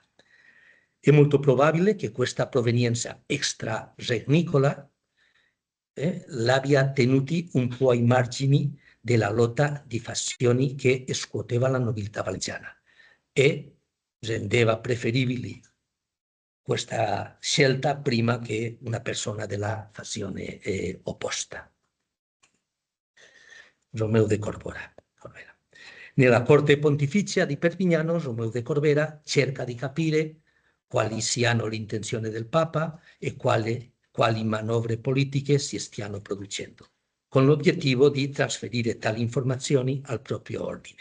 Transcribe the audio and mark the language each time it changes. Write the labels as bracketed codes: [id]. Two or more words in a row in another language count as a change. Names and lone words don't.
[it] È molto probabile che questa provenienza extraregnicola l'abbia tenuti un po' ai margini della lotta di fazioni che scuoteva la nobiltà valenciana e rendeva preferibili questa scelta prima che una persona della fazione opposta. Romeu de Corbera. Nella corte pontificia di Perpignano, Romeu de Corbera cerca di capire quali siano le intenzioni del Papa e quali manovre politiche si stiano producendo, con l'obiettivo di trasferire tali informazioni al proprio ordine.